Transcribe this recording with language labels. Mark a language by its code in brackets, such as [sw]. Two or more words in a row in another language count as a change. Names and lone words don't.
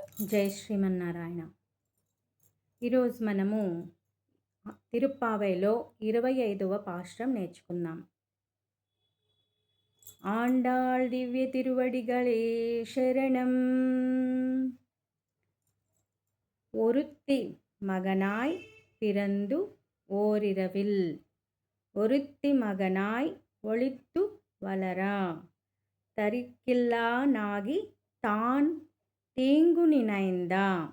[te] జై శ్రీమన్నారాయణ. ఈరోజు మనము తిరుప్పావైలో 25వ పాశ్రం నేర్చుకుందాం. [ta] ஆண்டாள் திவ்ய திருவடிகளே சரணம். ஒருத்தி மகனாய் பிறந்து ஓரிரவில் ஒருத்தி மகனாய் ஒளித்து வளரா தரிக்கில்லா நாகி தான் தீங்கு நினைந்தா